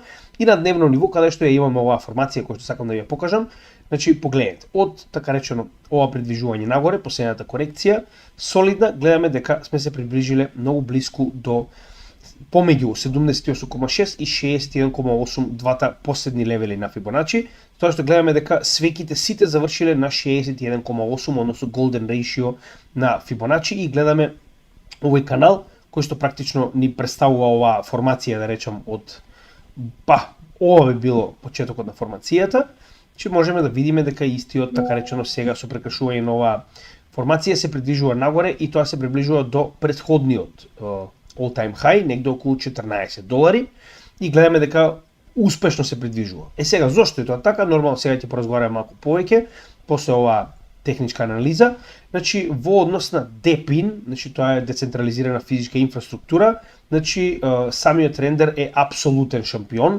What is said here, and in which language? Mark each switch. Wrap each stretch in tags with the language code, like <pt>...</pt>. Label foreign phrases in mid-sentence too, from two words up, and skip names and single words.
<mk>И на дневно ниво, каде што ја имаме оваа формација која што сакам да ја покажам, значи погледнете, од така речено ова придвижување нагоре, последната корекција, солидна, гледаме дека сме се приближиле многу блиску до помеѓу 78,6 и 61,8 двата последни левели на Фибоначи, тоа што гледаме дека свеките сите завршиле на 61,8, односно</mk> <en>golden ratio</en> <mk>на Фибоначи и гледаме овој канал кој што практично ни представува оваа формација, да речам, од ова би било почетокот на формацијата, че можеме да видиме дека истиот, така речено сега со прекршување на оваа формација се придвижува нагоре и тоа се приближува до претходниот</mk> <en>all-time high,</en> <mk>негде околу $14 и гледаме дека успешно се придвижува. Сега, зошто е тоа така? Нормално сега ќе поразговараме малку повеќе после оваа техничка анализа. Значи, во однос на DePIN, значи тоа е децентрализирана физичка инфраструктура, значи самиот Render е апсолутен шампион.</mk>